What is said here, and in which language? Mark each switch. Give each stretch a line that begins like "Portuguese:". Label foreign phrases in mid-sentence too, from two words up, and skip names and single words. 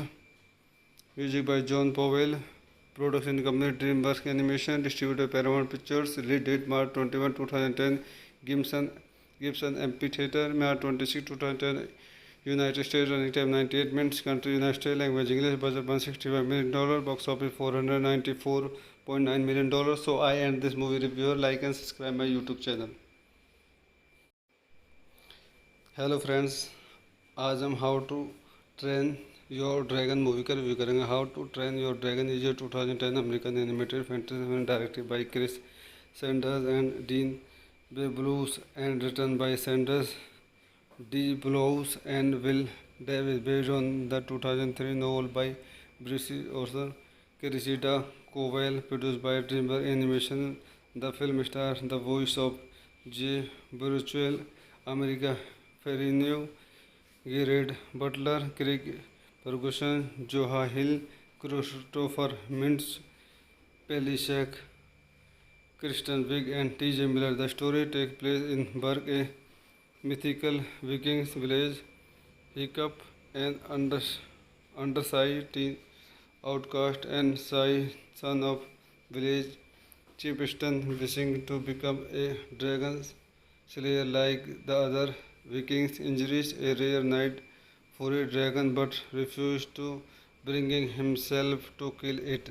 English: music by John Powell, production company DreamWorks Animation, distributor Paramount Pictures, release date March 21, 2010, Gibson Amphitheater, March 26, 2010, United States, running time 98 minutes, country United States, language English, budget $165 million, box office $494.9 million. So I end this movie review. Like and subscribe my YouTube channel. hello friends,
Hindi: आज हम हाउ टू ट्रेन योर ड्रैगन मूवी का रिव्यू करेंगे।
English: How to Train Your Dragon is a 2010 American animated fantasy film directed by Chris Sanders and Dean Beblous and written by Sanders De Blos and Will Davies, based on the 2003 novel by Brisi Orson Cressida Cowell, produced by DreamWorks Animation. The film star the voice of Jay Bruchual, America Ferinyu, Gerard Butler, Craig Ferguson, Joha Hill, Christopher Mints, Pelishack, Kristen Wiig and T.J. Miller. The story take place in Berg, a mythical Vikings village. Hiccup, an undersized teen outcast and shy son of village chieftain, wishing to become a dragon slayer like the other Vikings, injures a rare knight for a dragon but refuses to, bringing himself to kill it.